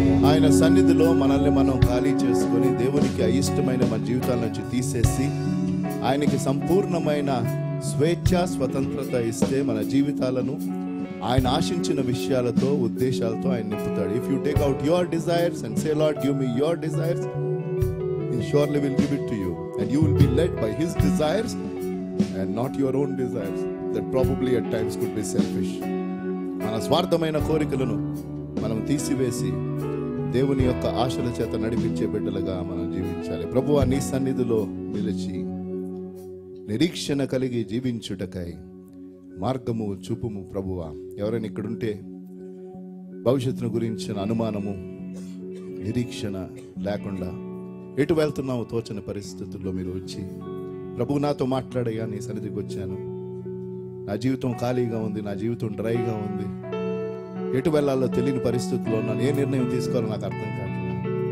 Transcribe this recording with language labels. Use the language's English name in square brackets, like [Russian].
[Telugu] ఆయన సన్నిధిలో మనల్ని మనం ఖాళీ చేసుకొని దేవునికి అయిష్టమైన మన జీవితాల నుంచి తీసేసి ఆయనకి సంపూర్ణమైన స్వేచ్ఛ స్వతంత్రత ఇస్తే మన జీవితాలను ఆయన ఆశించిన విషయాలతో ఉద్దేశాలతో ఆయన నింపుతాడు. [English] If you take out your desires and say Lord give me your desires, he surely will give it to you and you will be led by his desires and not your own desires that probably at times could be selfish. [Telugu] మన స్వార్థమైన కోరికలను మనం తీసివేసి దేవుని యొక్క ఆశల చేత నడిపించే బిడ్డలుగా మనం జీవించాలి. ప్రభువా, నీ సన్నిధిలో నిలిచి నిరీక్షణ కలిగి జీవించుటకై మార్గము చూపుము ప్రభువా. ఎవరైనా ఇక్కడుంటే భవిష్యత్తును గురించిన అనుమానము, నిరీక్షణ లేకుండా ఎటు వెళ్తున్నామో తోచని పరిస్థితుల్లో మీరు వచ్చి, ప్రభు నాతో మాట్లాడయ్యా, నీ సన్నిధికి వచ్చాను, నా జీవితం ఖాళీగా ఉంది, నా జీవితం డ్రైగా ఉంది, ఎటు వెళ్ళాలో తెలియని పరిస్థితుల్లో ఉన్నాను, ఏ నిర్ణయం తీసుకోవాలో నాకు అర్థం కావట్లేదు.